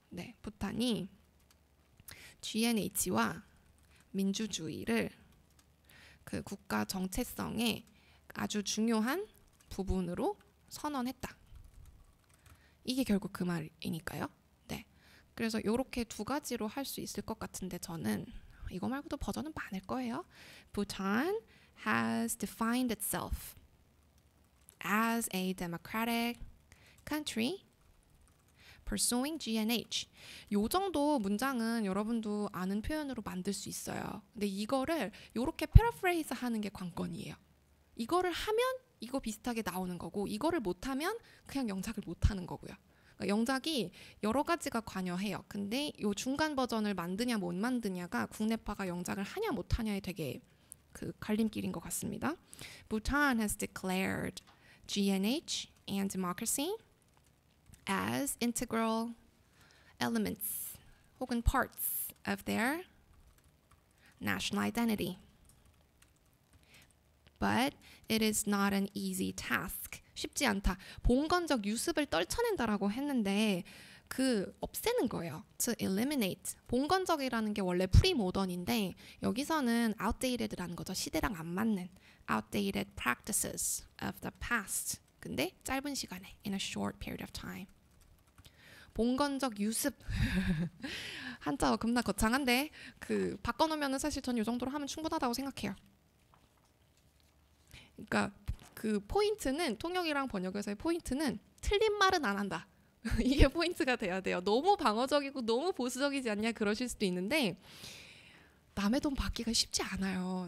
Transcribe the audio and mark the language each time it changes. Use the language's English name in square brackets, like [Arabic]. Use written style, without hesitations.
[Korean] 네, 부탄이 GNH와 민주주의를 그 국가 정체성의 아주 중요한 부분으로 선언했다. 이게 결국 그 말이니까요. 네. 그래서 이렇게 두 가지로 할 수 있을 것 같은데 저는 이거 말고도 버전은 많을 거예요. [English] Bhutan has defined itself as a democratic country pursuing GNH. [Korean] 요 정도 문장은 여러분도 아는 표현으로 만들 수 있어요. 근데 이거를 요렇게 패러프레이즈 하는 게 관건이에요. 이거를 하면 이거 비슷하게 나오는 거고 이거를 못하면 그냥 영작을 못하는 거고요. 그러니까 영작이 여러 가지가 관여해요. 근데 요 중간 버전을 만드냐 못 만드냐가 국내파가 영작을 하냐 못하냐에 되게 그 갈림길인 것 같습니다. [English] Bhutan has declared GNH and democracy as integral elements [Korean] 혹은 [English] parts of their national identity. But it is not an easy task. [Korean] 쉽지 않다. 봉건적 유습을 떨쳐낸다라고 했는데 그 없애는 거예요. [English] To eliminate. [Korean] 봉건적이라는 게 원래 프리모던인데 여기서는 outdated라는 거죠. 시대랑 안 맞는 [English] outdated practices of the past. [Korean] 근데 짧은 시간에 [English] in a short period of time. [Korean] 봉건적 유습. 한자어 겁나 거창한데 그 바꿔놓으면 사실 전 이 정도로 하면 충분하다고 생각해요. 그러니까 그 포인트는 통역이랑 번역에서의 포인트는 틀린 말은 안 한다. 이게 포인트가 돼야 돼요. 너무 방어적이고 너무 보수적이지 않냐 그러실 수도 있는데 남의 돈 받기가 쉽지 않아요.